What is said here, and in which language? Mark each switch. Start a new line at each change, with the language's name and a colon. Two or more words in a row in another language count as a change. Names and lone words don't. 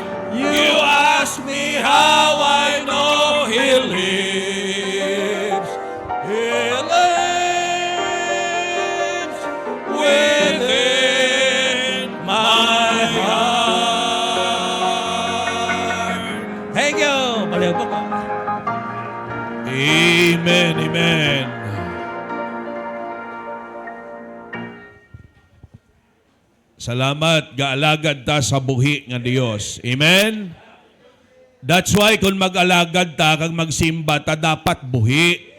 English: You ask me how I know He lives. He lives within my heart. Thank you.
Hiligaynon: Baliw po ka. Amen, amen. Salamat, gaalagad ta sa buhi nga Dios. Amen?
English: That's why
Hiligaynon: kung mag-alagad ta, kag magsimba ta, dapat buhi.